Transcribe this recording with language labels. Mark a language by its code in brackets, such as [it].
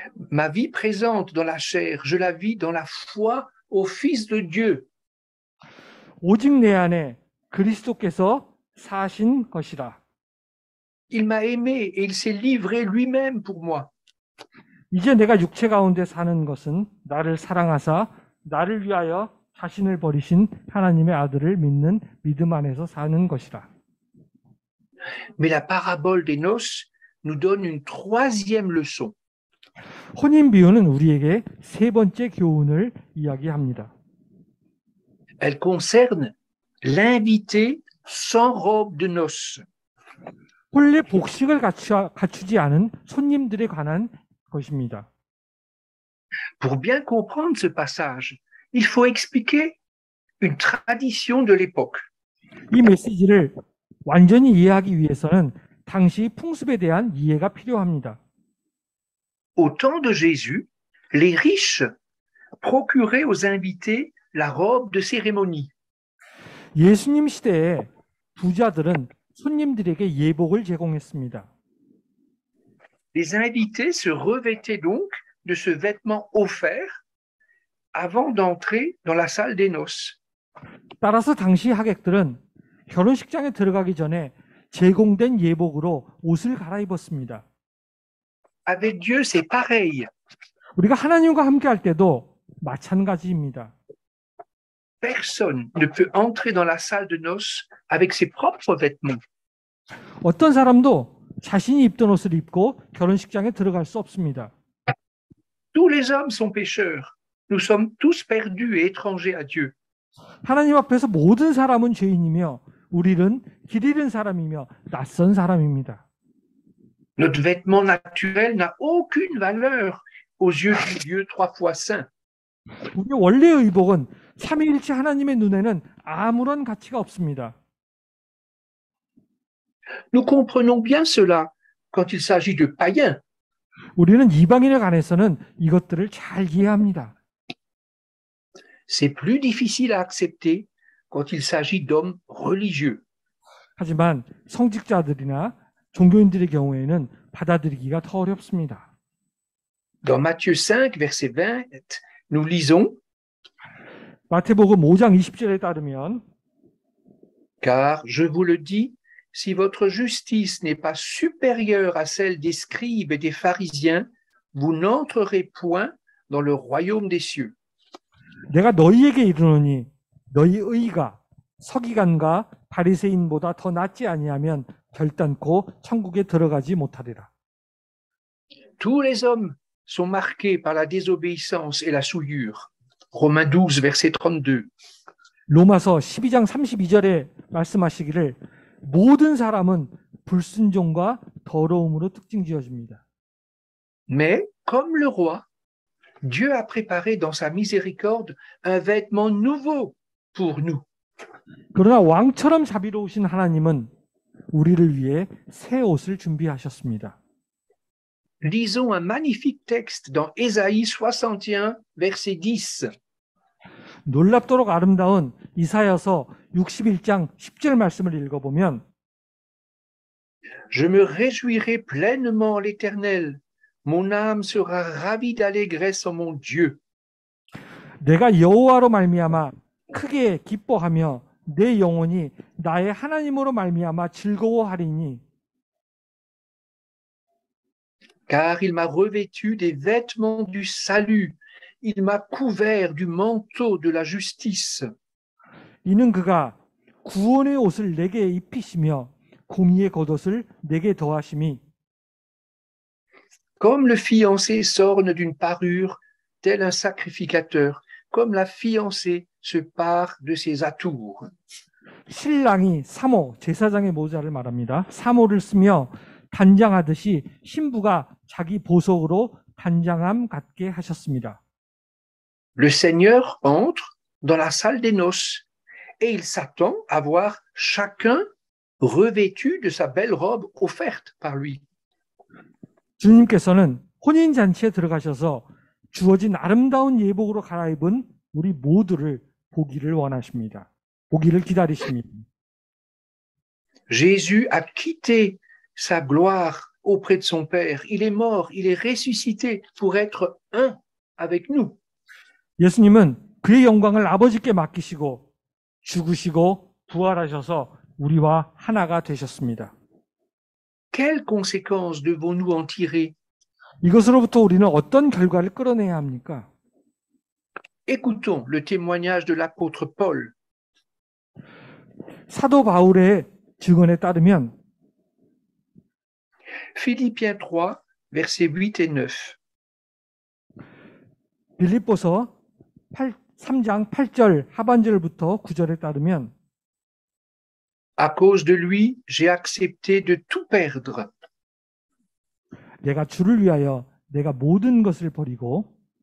[fr] Ma vie présente dans la chair, je la vis dans la foi au Fils de Dieu. [ko] 오직 내 안에 그리스도께서 사신 것이라. [fr] Il m'a aimé et il s'est livré lui-même pour moi. [ko] 이제 내가 육체 가운데 사는 것은 나를 사랑하사 나를 위하여 자신을 버리신 하나님의 아들을 믿는 믿음 안에서 사는 것이라. [fr] Mais la parabole des noces nous donne une troisième leçon. [ko] 혼인 비유는 우리에게 세 번째 교훈을 이야기합니다. [fr] Elle concerne l'invité sans robe de noces. [ko] 본래 복식을 갖추지 않은 손님들에 관한 것입니다. [fr] Pour bien comprendre ce passage, il faut expliquer une tradition de l'époque. [ko] 이 메시지를 완전히 이해하기 위해서는 당시 풍습에 대한 이해가 필요합니다. [fr] Au temps de Jésus, les riches procuraient aux invités la robe de cérémonie. [ko] 예수님 시대에 부자들은 손님들에게 예복을 제공했습니다. [fr] Les invités se revêtaient donc de ce vêtement offert avant d'entrer dans la salle des noces. [ko] 따라서 당시 하객들은 결혼식장에 들어가기 전에 제공된 예복으로 옷을 갈아입었습니다. [fr] Avec Dieu, c'est pareil. [ko] 우리가 하나님과 함께 할 때도 마찬가지입니다. [fr] Personne ne peut entrer dans la salle de noces avec ses propres vêtements. [ko] 어떤 사람도 자신이 입던 옷을 입고 결혼식장에 들어갈 수 없습니다. [fr] Tous les hommes sont pécheurs. Nous sommes tous perdus et étrangers à Dieu. [ko] 하나님 앞에서 모든 사람은 죄인이며 우리는 길 잃은 사람이며 낯선 사람입니다. [fr] Notre vêtement naturel n'a aucune valeur aux yeux du Dieu trois fois saint. [ko] 우리 원래의 의복은 삼위일체 하나님의 눈에는 아무런 가치가 없습니다. [fr] Nous comprenons bien cela quand il s'agit de païens. [ko] 우리는 이방인에 관해서는 이것들을 잘 이해합니다. [fr] C'est plus difficile à accepter quand il s'agit d'hommes religieux. [ko] 하지만 성직자들이나 종교인들의 경우에는 받아들이기가 더 어렵습니다. [fr] Dans Matthieu 5, verset 20, nous lisons [ko] 마태복음 5장 20절에 따르면 [fr] Car je vous le dis, si votre justice n'est pas supérieure à celle des scribes et des pharisiens, vous n'entrerez point dans le royaume des cieux. [ko] 내가 너희에게 이르노니 너희 의가 서기관과 바리새인보다 더 낫지 아니하면 결단코 천국에 들어가지 못하리라. [fr] Tous les hommes sont marqués par la désobéissance et la souillure. Romains 12, verset 32. [ko] 로마서 12장 32절에 말씀하시기를 모든 사람은 불순종과 더러움으로 특징 지어집니다. [fr] Mais, comme le roi, Dieu a préparé dans sa miséricorde un vêtement nouveau pour nous. [ko] 그러나 왕처럼 자비로우신 하나님은 우리를 위해 새 옷을 준비하셨습니다. [fr] Lisons un magnifique texte dans Ésaïe 61, verset 10. [ko] 놀랍도록 아름다운 이사야서 61장 10절 말씀을 읽어보면 [fr] Je me réjouirai pleinement en l'Éternel. Mon âme sera ravie d'allégresse en mon Dieu. [ko] 내가 여호와로 말미암아 크게 기뻐하며 내 영혼이 나의 하나님으로 말미암아 즐거워하리니 [fr] Car il m'a revêtu des vêtements du salut. Il m'a couvert du manteau de la justice. [ko] 이는 그가 구원의 옷을 내게 입히시며 공의의 겉옷을 내게 더하심이 [fr] Comme le fiancé s'orne d'une parure, tel un sacrificateur, comme la fiancée se pare de ses atours. [ko] 신랑이 사모 제사장의 모자를 말합니다. 사모를 쓰며 단장하듯이 신부가 자기 보석으로 단장함 갖게 하셨습니다. [fr] Le Seigneur entre dans la salle des noces et il s'attend à voir chacun revêtu de sa belle robe offerte par lui. [ko] 주님께서는 혼인잔치에 들어가셔서 주어진 아름다운 예복으로 갈아입은 우리 모두를 보기를 원하십니다. 보기를 기다리십니다. [fr] Jésus a quitté sa gloire auprès de son Père. Il est mort, il est ressuscité pour être un avec nous. [ko] 예수님은 그의 영광을 아버지께 맡기시고 죽으시고 부활하셔서 우리와 하나가 되셨습니다. [fr] Quelles conséquences devons-nous en tirer? [ko] 이것으로부터 우리는 어떤 결과를 끌어내야 합니까? [fr] Écoutons le témoignage de l'apôtre Paul. [ko] 사도 바울의 증언에 따르면 [fr] Philippiens 3, versets 8 et 9. [ko] 빌립보서 3장 8절 하반절부터 9절에 따르면 [fr] À cause de lui, j'ai accepté de tout perdre. [ko] 내가 주를 위하여 내가 모든 것을 버리고